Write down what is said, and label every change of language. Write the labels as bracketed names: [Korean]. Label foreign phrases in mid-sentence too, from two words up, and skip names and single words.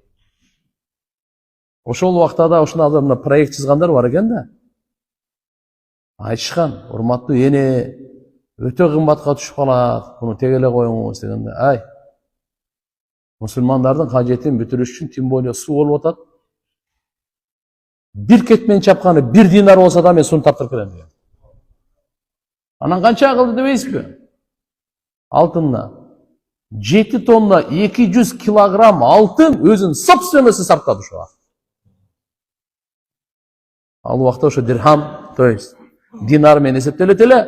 [Kyrgyz] Ошол убакта да ушундагы мына проект чызгандар бар экен да. Айтышкан, урматтуу эне, өтө кымбатка түшүп калат, буну тегеле коюңуз дегенде, ай, мусулмандардын кажетин бүтүрүш үчүн [Russian] тем более [Kyrgyz] суу болуп атат. Bir ketmen çapkanı 1 dinar olsa da men sunu taптырып келем деген. Анан канча кылды дебейсизби? Алтынна 7 тонна 200 килограмм алтын өзүнүн собственности сарптады ошого. Ал убакта ошо дирхам, [Russian] то есть [Kyrgyz] динар менен эсептелет эле.